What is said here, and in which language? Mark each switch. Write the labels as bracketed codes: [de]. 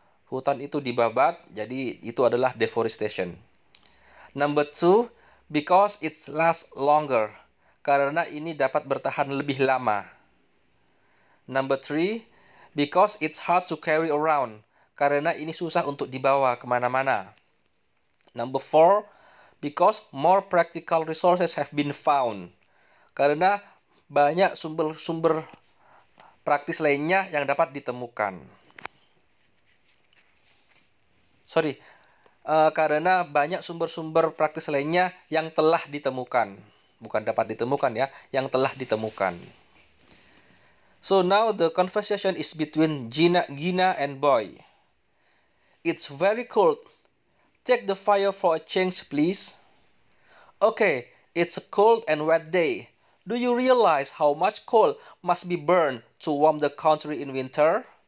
[id] Hutan itu dibabat, jadi itu adalah deforestation. [en] Number 2, because it lasts longer. [id] Karena ini dapat bertahan lebih lama. [en] Number 3, because it's hard to carry around. [id] Karena ini susah untuk dibawa kemana-mana. [en] Number 4, because more practical resources have been found. [id] Karena banyak sumber-sumber praktis lainnya yang dapat ditemukan. Karena banyak sumber-sumber praktis lainnya yang telah ditemukan. Bukan dapat ditemukan ya, yang telah ditemukan. [en] So now the conversation is between Gina and Boy. It's very cold. Check the fire for a change, please. Okay, it's a cold and wet day. Do you realize how much coal must be burned to warm the country in winter?